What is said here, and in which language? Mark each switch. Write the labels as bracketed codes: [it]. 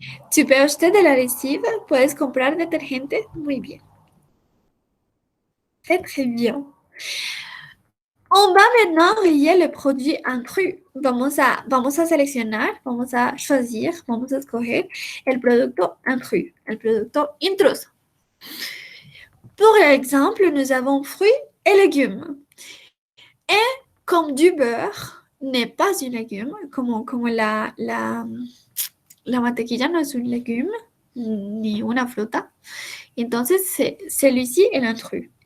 [fr] Tu peux acheter de la lessive. [es] Puedes comprar detergente. Muy bien. [fr] Très, très bien. On va maintenant rayer le produit intrus. [es] Vamos a seleccionar, vamos a choisir, vamos a escoger el producto intrus, el producto intruso. [fr] Pour l'exemple, nous avons fruits et légumes. Et comme du beurre n'est pas un légume, [es] como la mantequilla no es un légume, ni una fruta, entonces [fr] celui-ci est l'intrus.